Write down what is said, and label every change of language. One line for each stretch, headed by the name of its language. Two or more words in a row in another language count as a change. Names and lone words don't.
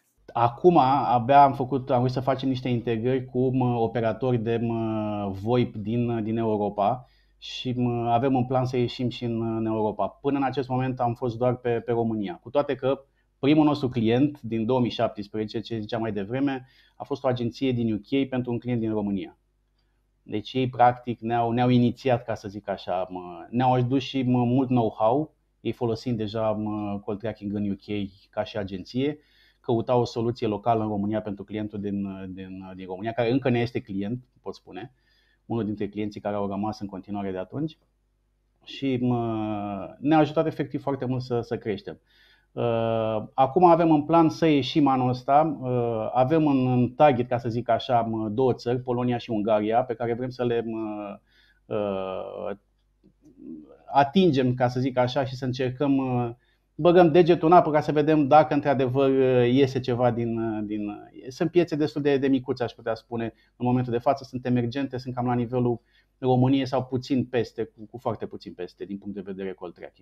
Romanian: Acum abia am vrut să facem niște integrări cu operatori de VoIP din Europa și avem un plan să ieșim și în Europa. Până în acest moment am fost doar pe România, cu toate că primul nostru client din 2017, ce ziceam mai devreme, a fost o agenție din UK pentru un client din România. Deci ei practic ne-au inițiat, ca să zic așa, ne-au adus și mult know-how, ei folosind deja
English: call tracking
Romanian: în UK ca și agenție, căutau o soluție locală în România pentru clientul din România, care încă ne este client, pot spune, unul dintre clienții care au rămas în continuare de atunci și ne-a ajutat efectiv foarte mult să creștem. Acum avem în plan să ieșim anul ăsta, avem în target, ca să zic așa, două țări, Polonia și Ungaria, pe care vrem să le atingem, ca să zic așa, și să încercăm, băgăm degetul în apă ca să vedem dacă într-adevăr iese ceva Sunt piețe destul de micuțe, aș putea spune, în momentul de față, sunt emergente, sunt cam la nivelul României sau puțin peste, cu foarte puțin peste, din punct de vedere
English: call tracking.